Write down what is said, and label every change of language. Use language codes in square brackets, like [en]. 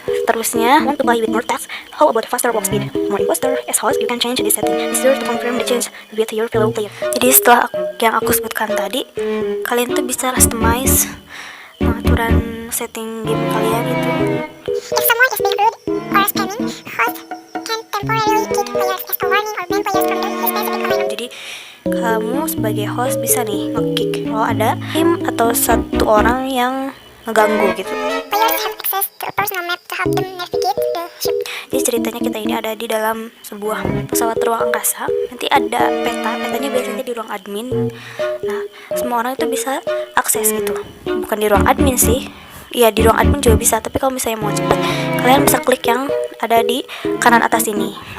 [id] Terusnya, [en] want to play with more tasks? How about faster walk speed? More imposter. As host, you can change this setting. Be sure to confirm the change with your fellow player. [id] Jadi setelah yang aku sebutkan tadi, kalian tuh bisa customize aturan setting game kalian itu. [en] If someone is being rude or scamming, host can temporarily kick players as a warning or ban players from their specific online. [id] Jadi kamu sebagai host bisa nih nge-kick kalau ada tim atau satu orang yang ngeganggu gitu. [en] Players have access to a personal map to help them navigate the ship. [id] Jadi ceritanya kita ini ada di dalam sebuah pesawat ruang angkasa. Nanti ada petanya biasanya di ruang admin. Nah, semua orang itu bisa akses gitu. Bukan di ruang admin sih. Iya, di ruang admin juga bisa, tapi kalau misalnya mau cepet, kalian bisa klik yang ada di kanan atas ini.